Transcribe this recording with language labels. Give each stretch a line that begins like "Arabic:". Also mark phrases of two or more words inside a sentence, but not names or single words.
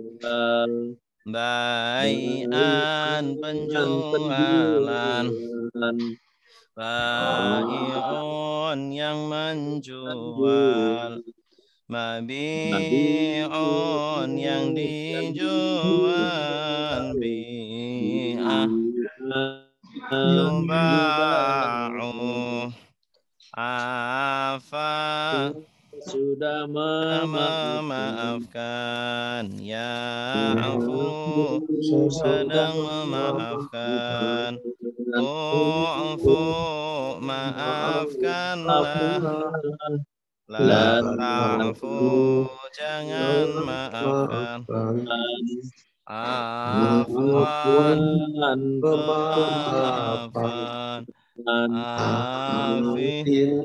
Arabic: Bai'an penjualan Bai'un
Indonesian: yang menjual
Arabic: Mabi'un
Indonesian: yang dijual
Arabic: بيعة يباع عفا
Indonesian: sudah memaafkan Ya'afu sedang memaafkan U'fu maafkanlah
Arabic: لا تعف
Indonesian: jangan maafkan Afwan pemaafan Afin